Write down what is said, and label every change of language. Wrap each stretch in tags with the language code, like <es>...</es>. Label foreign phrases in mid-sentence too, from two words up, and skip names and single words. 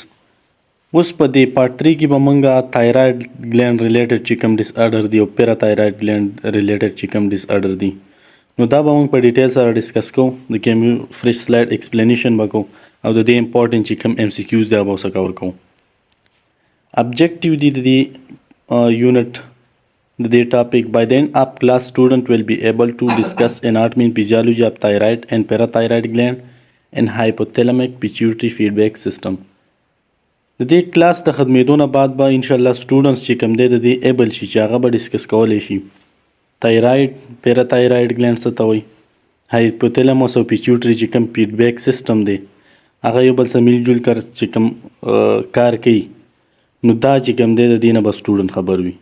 <ps>اوس په دې پارت 3 کې به موږ</ps> <en>thyroid gland related</en> <ps>چې کوم ډیس آرډر دی او</ps> <en>parathyroid gland related</en> <ps>چې کوم ډیس آرډر دی نو دا به موږ په ډیټیل سره ډسکس کوو. د کیمیو فرش</ps> <en>slide explanation</en> <ps>به کوو او د دې امپورټنټ چې کوم ایم سی کیوز دی هغه به ورسره کور کوو. ابجیکټیو دی د دې یونټ د دې ټاپک.</ps> <en>by the end of class student will be able to discuss anatomy and physiology of thyroid and parathyroid gland and hypothalamic pituitary feedback system.</en> <ps>د دې کلاس د ختمېدو نه بعد به انشاءالله سټوډنټس چې کوم دی د دې ایبل شي چې هغه به ډسکس کولی شي</ps> <en>thyroid, parathyroid gland</en> <ps>څه ته وایي، هایپوتلاموس او پیچیوټري چې کوم</ps> <en>feedback system</en> <ps>دی هغه یو بل سره</ps> <ur>میل جول</ur> <ps>کار چې کوم کار کوي نو دا چې کوم دی د دې نه به سټوډنټ خبر وي.</ps>